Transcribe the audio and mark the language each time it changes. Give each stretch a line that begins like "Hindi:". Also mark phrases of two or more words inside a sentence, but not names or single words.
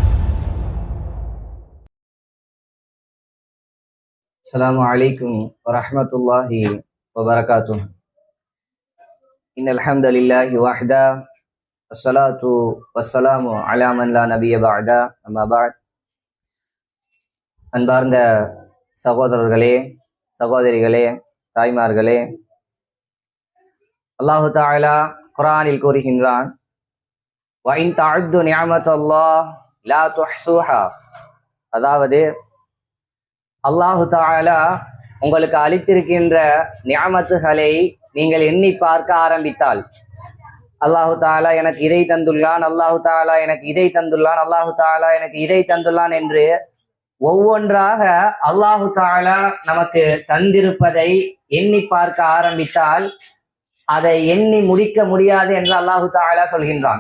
Arabic: السلام عليكم ورحمة الله وبركاته. إن الحمد لله وحده والصلاة والسلام على من لا نبي بعده أما بعد.
Tamil: அன்பார்ந்த சகோதரர்களே, சகோதரிகளே, தாய்மார்களே, அல்லாஹு தஆலா குர்ஆனில் கூறுகின்றான்,
Arabic: وإن تعدوا نعمة الله لا تحصوها.
Tamil: அதாவது அல்லாஹு தஆலா உங்களுக்கு அளித்திருக்கின்ற நிஅமத்துகளை நீங்கள் எண்ணி பார்க்க ஆரம்பித்தால், அல்லாஹு தஆலா எனக்கு இதை தந்துள்ளான், அல்லாஹு தஆலா எனக்கு இதை தந்துள்ளான், அல்லாஹு தஆலா எனக்கு இதை தந்துள்ளான் என்று ஒவ்வொன்றாக அல்லாஹு தஆலா நமக்கு தந்திருப்பதை எண்ணி பார்க்க ஆரம்பித்தால் அதை எண்ணி முடிக்க முடியாது என்று அல்லாஹு தஆலா சொல்கின்றான்.